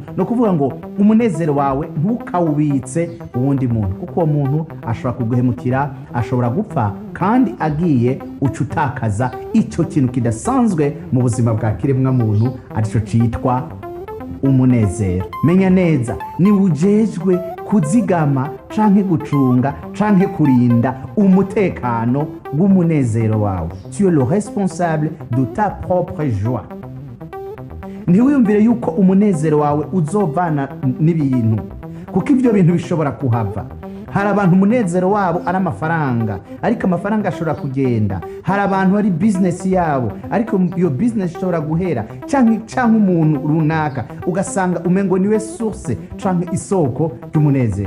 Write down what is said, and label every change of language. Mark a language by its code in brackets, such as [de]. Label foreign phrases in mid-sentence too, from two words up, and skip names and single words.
[rn] No kuvuga ngo umunezero wawe ntukawubitse uwundi muntu, kuko uwo muntu ashobora kuguhemukira, ashobora gupfa, kandi agiye ucutakaza icyo kintu kidasanzwe mu buzima bwa kiremwa muntu, arico citwa umunezero. Menya neza, ni ujejwe kuzigama canke gucunga canke kurinda umutekano w'umunezero wawe. [fr] Tu es le responsable de ta propre joie. [rn] Ntiwiyumvire yuko umunezero wawe uzovana n'ibintu, kuko ivyo bintu bishobora kuhava. Hari abantu umunezero wabo ari amafaranga, ariko amafaranga ashobora kugenda. Hari abantu ari business yabo, ariko iyo business ishobora guhera, canke umuntu runaka ugasanga umengo niwe source canke isoko y'umunezero.